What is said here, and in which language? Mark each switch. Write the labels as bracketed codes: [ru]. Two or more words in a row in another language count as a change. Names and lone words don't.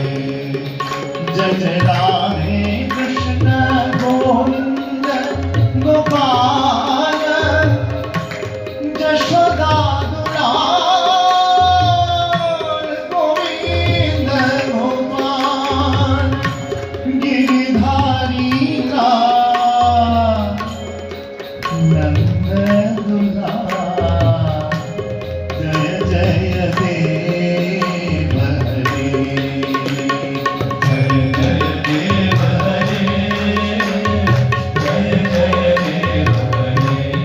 [bn] জয় জয় রাধে কৃষ্ণ গোবিন্দ গোপাল, যশোদা দুলাল, গোবিন্দ গোপাল, [hi] गिरिधारी नंद दुलाल, जय जय देव हरे, जय जय देव हरे, जय जय देव हरे।